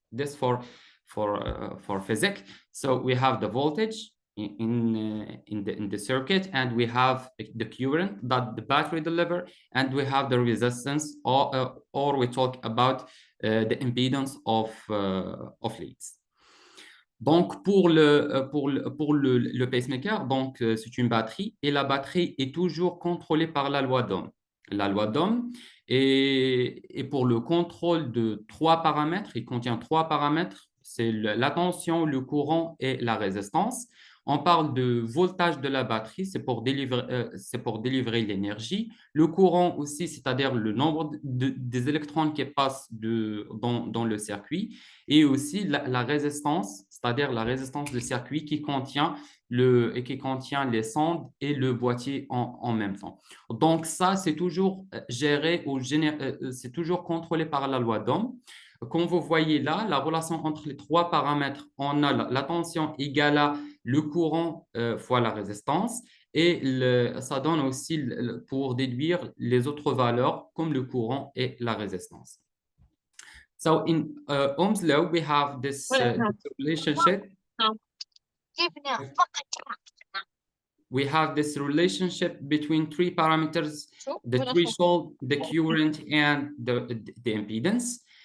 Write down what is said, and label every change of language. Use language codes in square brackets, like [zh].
[en] This for physics. So we have the voltage in the circuit, and we have the current that the battery deliver, and we have the resistance, or we talk about the impedance of leads. [fr] Donc pour le pacemaker, donc c'est une batterie, et la batterie est toujours contrôlée par la loi d'Ohm. La loi d'Ohm est pour le contrôle de trois paramètres. Il contient trois paramètres, c'est la tension, le courant et la résistance. On parle de voltage de la batterie, c'est pour délivrer l'énergie. Le courant aussi, c'est-à-dire le nombre des électrons qui passent dans le circuit. Et aussi la résistance, c'est-à-dire la résistance du circuit qui contient les sondes et le boîtier en même temps. Donc ça, c'est toujours géré ou c'est toujours contrôlé par la loi d'Ohm. Comme vous voyez là, la relation entre les trois paramètres, on a la tension égale à le courant fois la résistance, et ça donne aussi pour déduire les autres valeurs comme le courant et la résistance. [en] So in Ohm's law, we have this relationship. We have this relationship between three parameters: the threshold, the current, and the impedance.